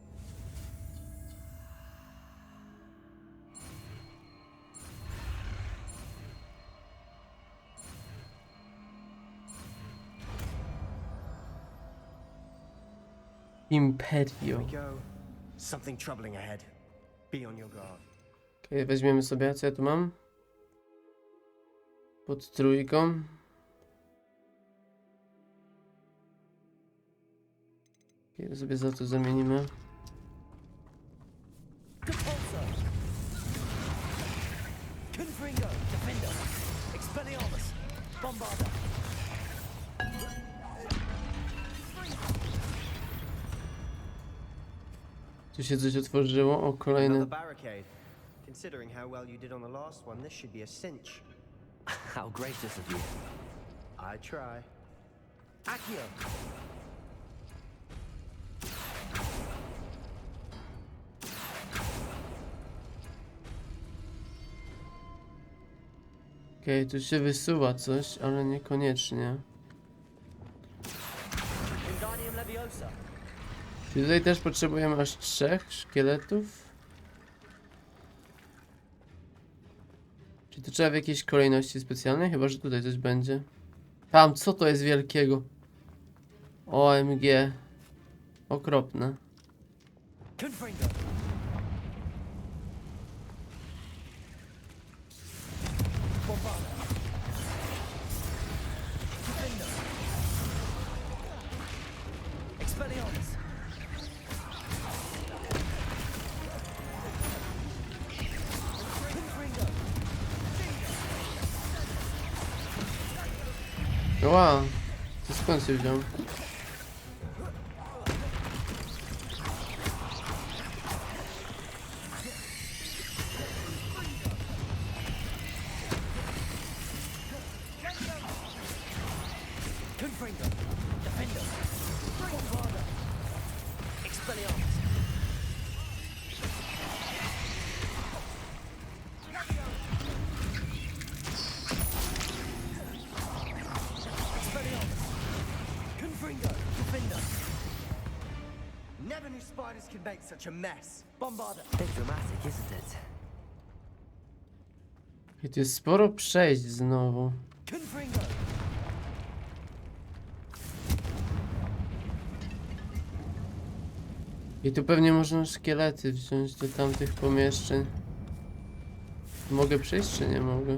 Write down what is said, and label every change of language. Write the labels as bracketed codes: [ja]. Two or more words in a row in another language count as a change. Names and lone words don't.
[en] Here Imperio. we go. Something troubling ahead. Be on your guard. [pl] Okay, weźmiemy sobie, co ja tu mam? Pod trójką. Okay, sobie za to zamienimy. Compulsor. Confringo, Defender. Expelliarmus. Bombarda. Tu się coś otworzyło. O, [en] Another [pl] kolejne. [en] barricade. Considering how well you did on the last one, this should be a cinch. How gracious of you. I try. Accio. [pl] Okej, tu się wysuwa coś, ale niekoniecznie. Wingardium Leviosa. Czy tutaj też potrzebujemy aż 3 szkieletów? Czy to trzeba w jakiejś kolejności specjalnej? Chyba, że tutaj coś będzie. Tam, co to jest wielkiego? OMG. Okropne. Confringo. Bombarda. Defender. Expelliarmus. Confringo. Wow. To skąd się wziął? Confringo. Defender. Bombarda. Expelliarmus. Expelliarmus. Confringo. Defender. [en] Never knew spiders could make such a mess. Bombarda. Bit dramatic, isn't it? [pl] I tu jest sporo przejść znowu. Confringo. I tu pewnie można szkielety wziąć do tamtych pomieszczeń. Mogę przejść, czy nie mogę?